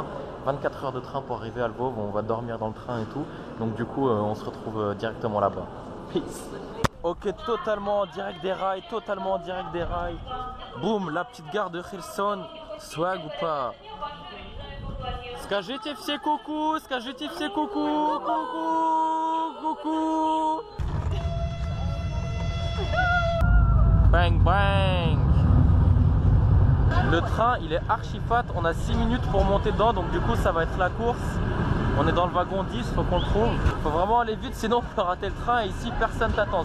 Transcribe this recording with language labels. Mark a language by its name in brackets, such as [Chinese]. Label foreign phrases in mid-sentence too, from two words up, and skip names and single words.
[French] 24 heures de train pour arriver à Lvov. On va dormir dans le train et tout. Donc du coup on se retrouve directement là-bas. Peace. Ok, totalement en direct des rails, Boum, la petite gare de Kherson. Swag ou pas? [Russian] Скажите все ку-ку, скажите все ку-ку, ку-ку, ку-ку. [French] Bang bang. Le train il est archi fat, on a 6 minutes pour monter dedans, donc du coup ça va être la course. On est dans le wagon 10, faut qu'on le trouve. Faut vraiment aller vite, sinon on peut rater le train et ici personne t'attend.